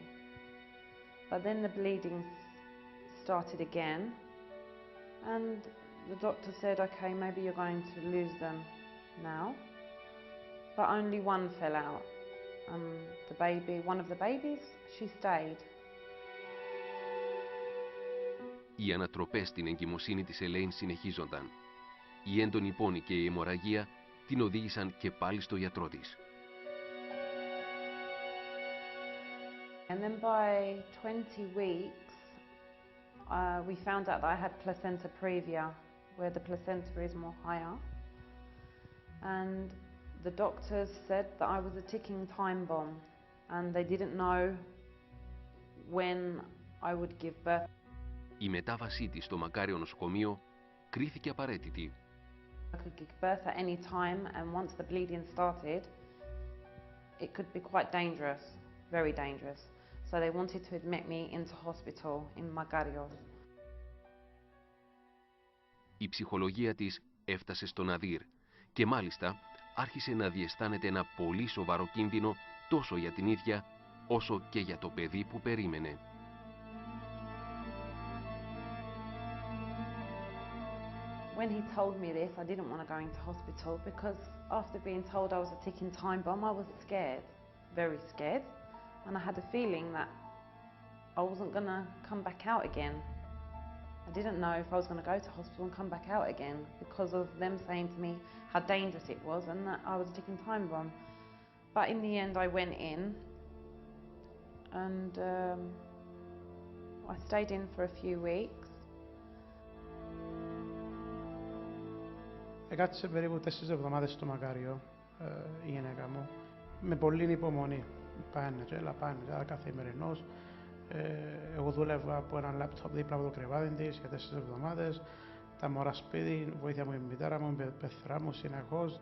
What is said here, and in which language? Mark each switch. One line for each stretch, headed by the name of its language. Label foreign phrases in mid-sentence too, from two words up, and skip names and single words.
English: But then the bleeding started again and the doctor said, okay, maybe you're going to lose them now, but only one fell out. One of the babies, she stayed.
Greek: Οι ανατροπές στην εγκυμοσύνη της Ελέιν συνεχίζονταν. Η έντονη πόνη και η αιμορραγία την οδήγησαν και πάλι στο γιατρό της.
English: And then by 20 weeks, we found out that I had placenta previa, where the placenta is more higher. And the doctors said that I was a ticking time bomb, and they didn't know when I would give birth.
Greek: Η μετάβασή της στο μακάριο νοσοκομείο κρίθηκε απαραίτητη.
English: I could give birth at any time, and once the bleeding started, it could be quite dangerous, very dangerous. So they wanted to admit me into hospital in Makarios.
Greek: Η ψυχολογία της έφτασε στο ναδύρ και μάλιστα άρχισε να διαισθάνεται ένα πολύ σοβαρό κίνδυνο τόσο για την ίδια όσο και για το παιδί που περίμενε.
English: When he told me this, I didn't want to go into hospital because after being told I was a ticking time bomb, I was scared, very scared. And I had a feeling that I wasn't going to come back out again. I didn't know if I was going to go to hospital and come back out again because of them saying to me how dangerous it was and that I was a ticking time bomb. But in the end, I went in and I stayed in for a few weeks.
Greek: Έκατσε περίπου 4 εβδομάδες στο μακάριο η γυναίκα μου, με πολλή υπομονή. πάνε και έλα καθημερινώς. Εγώ δούλευα από ένα λάπτοπ δίπλα από το κρεβάτι της για 4 εβδομάδες. Τα μωρά σπίτι, βοήθεια μου η μητέρα μου, η πεθρά μου συνεχώς.